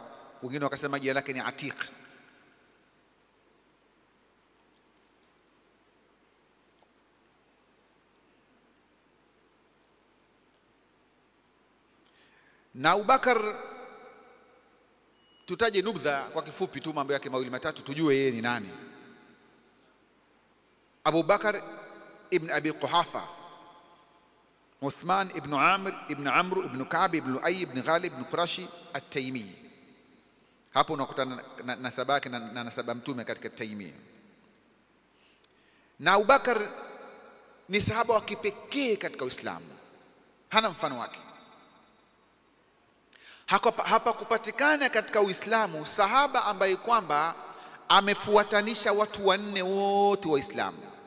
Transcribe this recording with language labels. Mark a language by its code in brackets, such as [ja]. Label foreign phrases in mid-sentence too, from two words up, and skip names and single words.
[sw] Wengine wakasema jina lake ni Atiq. Na Abubakar, tutaje nubdha kwa kifupi tu mambo yake mawili matatu tujue yeye ni nani. Abu Bakar ibn Abi Quhafa, Uthman ibn Amr ibn Amr ibn Ka'b ibn Lu'ay ibn Ghalib ibn Qurashi at-Taymi. Hapo unakutana na nasaba yake na nasaba mtume katika Taymi. Na Abu Bakar ni sahaba wa kipekee katika Uislamu, hana mfano wake. Hapa kupatikana katika Uislamu sahaba ambaye kwamba amefuatanisha watu wanne wote wa Uislamu.